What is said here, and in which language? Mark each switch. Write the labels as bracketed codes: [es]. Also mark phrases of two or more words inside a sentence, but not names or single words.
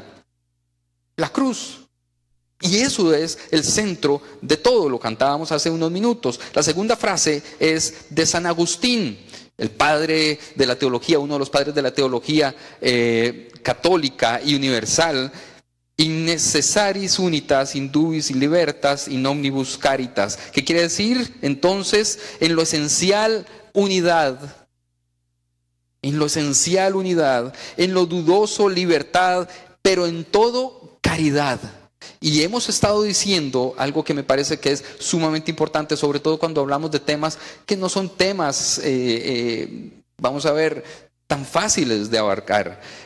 [es] La cruz. Y eso es el centro de todo, lo cantábamos hace unos minutos. La segunda frase es de San Agustín, el padre de la teología, uno de los padres de la teología católica y universal. [la] In necessaris unitas, in dubis libertas, in omnibus caritas. [es] ¿Qué quiere decir? Entonces, en lo esencial, unidad. En lo esencial, unidad. En lo dudoso, libertad. Pero en todo, caridad. Y hemos estado diciendo algo que me parece que es sumamente importante, sobre todo cuando hablamos de temas que no son temas, vamos a ver, tan fáciles de abarcar.